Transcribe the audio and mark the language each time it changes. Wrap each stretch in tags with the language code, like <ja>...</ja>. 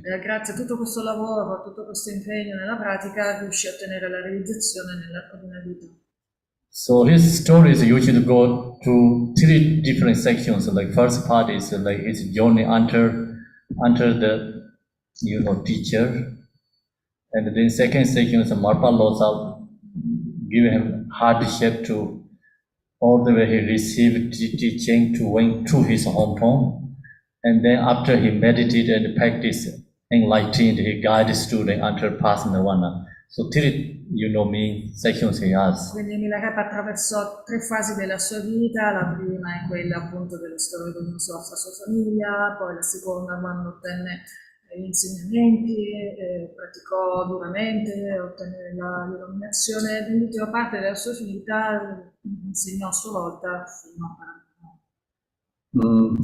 <it>Grazie a tutto questo lavoro, a tutto questo impegno nella pratica, riuscì a ottenere la realizzazione nell'arco di una vita.</it> <en>So his stories usually go to three different sections. Like first part is like his journey under the teacher, and then second section is Marpa Lords are giving him hardship to all the way he received teaching to went to his hometown, and then after he meditated and practiced enlightened, he guided student until passing nirvana. So three, sections he has.</en> <it>Quindi Milarepa attraversò 3 fasi della sua vita, la prima è quella appunto della storia con la sua famiglia, poi la seconda quando ottenne gli insegnamenti, praticò duramente, ottenne l'illuminazione, l'ultima parte della sua vita insegnò a sua volta fino a 40 anni.</it>